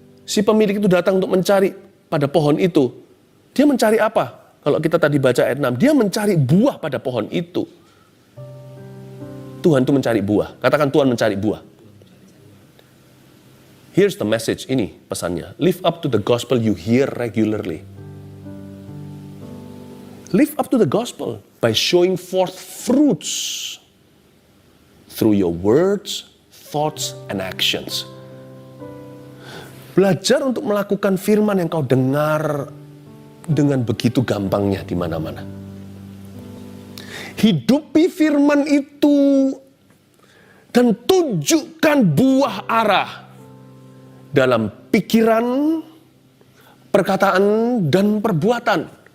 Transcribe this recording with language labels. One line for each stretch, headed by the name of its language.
Indonesian: Si pemilik itu datang untuk mencari pada pohon itu. Dia mencari apa? Kalau kita tadi baca ayat 6, dia mencari buah pada pohon itu. Tuhan itu mencari buah. Katakan Tuhan mencari buah.
English: Here's the message,
Indonesian: ini pesannya.
English: Live up to the gospel you hear regularly. Live up to the gospel. by showing forth fruits through your words, thoughts, and actions.
Indonesian: Belajar untuk melakukan firman yang kau dengar dengan begitu gampangnya di mana-mana. Hidupi firman itu dan tunjukkan buah arah dalam pikiran, perkataan, dan perbuatan.